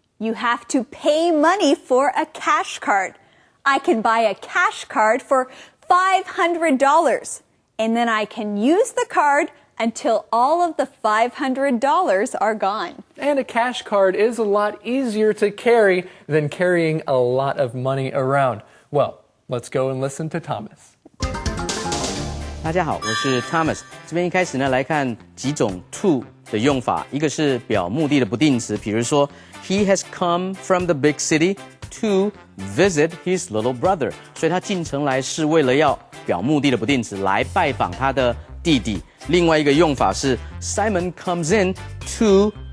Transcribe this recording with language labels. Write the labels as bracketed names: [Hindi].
[English] You have to pay money for a cash card. I can buy a cash card for $500, and then I can use the card until all of the $500 are gone. And a cash card is a lot easier to carry than carrying a lot of money around. Well, let's go and listen to Thomas. [Chinese] 大家好，我是 Thomas。这边一开始呢，来看几种 to 的用法。一个是表目的的不定词，比如说 [English] He has come from the big city to visit his little brother。 [Chinese] 所以他进城来是为了要表目的的不定词，来拜访他的弟弟。另外一个用法是 [English] Simon comes in to